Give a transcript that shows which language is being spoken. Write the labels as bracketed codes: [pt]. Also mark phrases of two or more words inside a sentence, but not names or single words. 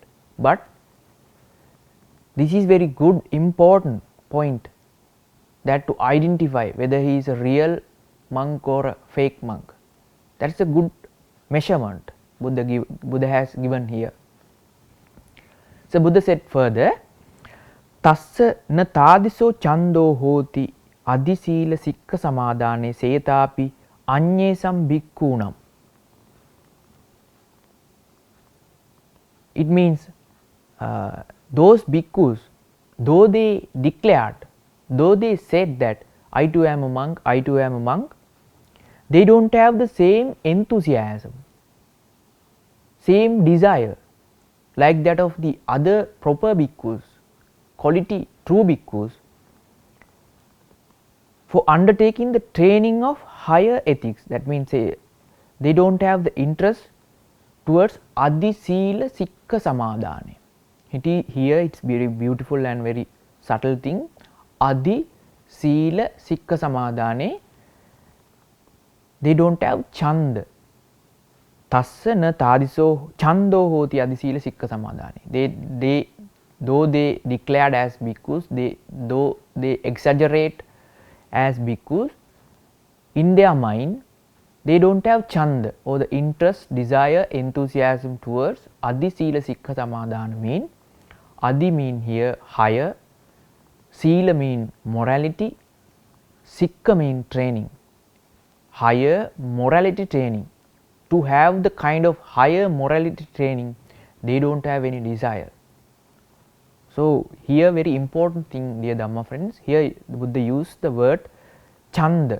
[en] But this is very good, important point, that to identify whether he is a real monk or a fake monk. That is a good measurement Buddha has given here. So Buddha said further, [pi] tassa na tadiso chando hoti adisila sikka samadhane setapi anyesam bhikkунam. [en] It means those bhikkhus, though they declared, though they said that I too am a monk, I too am a monk, they don't have the same enthusiasm, same desire like that of the other proper bhikkhus, quality true bhikkhus, for undertaking the training of higher ethics. That means they don't have the interest towards [pi] adi sila sikka samadhane. [en] Here it's very beautiful and very subtle thing. [pi] Adi sila sikka samadhane, [en] they don't have chanda. [pi] Tassa na tadiso chando hoti adi sila sikka samadhane. [en] Though they declared as bhikkhus, though they exaggerate as bhikkhus, in their mind they don't have chanda or the interest, desire, enthusiasm towards [pi] adi sila sikha samadhana. [en] Mean adi mean here higher, Sila mean morality, Sikka mean training, higher morality training. To have the kind of higher morality training, they don't have any desire. So, here very important thing, dear Dhamma friends, here Buddha used the word chanda.